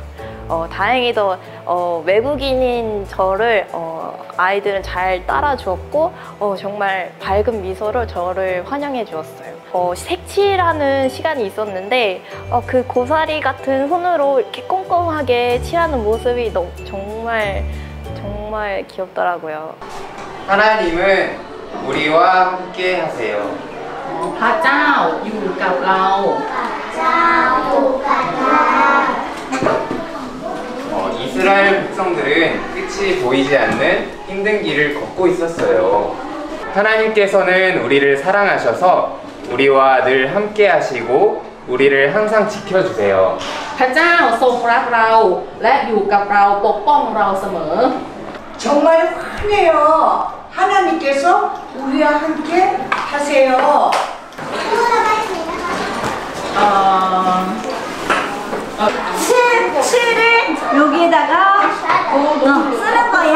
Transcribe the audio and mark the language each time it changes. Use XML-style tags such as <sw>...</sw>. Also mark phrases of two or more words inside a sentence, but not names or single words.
<ko>다행히도 외국인인 저를 아이들은 잘 따라주었고 정말 밝은 미소로 저를 환영해 주었어요. 색칠하는 시간이 있었는데 그 고사리 같은 손으로 이렇게 꼼꼼하게 칠하는 모습이 정말 귀엽더라고요. 하나님은 우리와 함께 하세요.</ko> <th>พระเจ้าอยู่กับเรา</th> <ko>이스라엘 백성들은 끝이 보이지 않는 힘든 길을 걷고 있었어요. 하나님께서는 우리를 사랑하셔서 우리와 늘 함께 하시고 우리를 항상 지켜주세요.</ko> <th>พระเจ้าทรงรักเราและอยู่กับเราปกป้องเราเสมอ</th> <ko>정말 환해요. 하나님께서 우리와 함께 하세요. 칠을 여기에다가 쓰는 거야.</ko>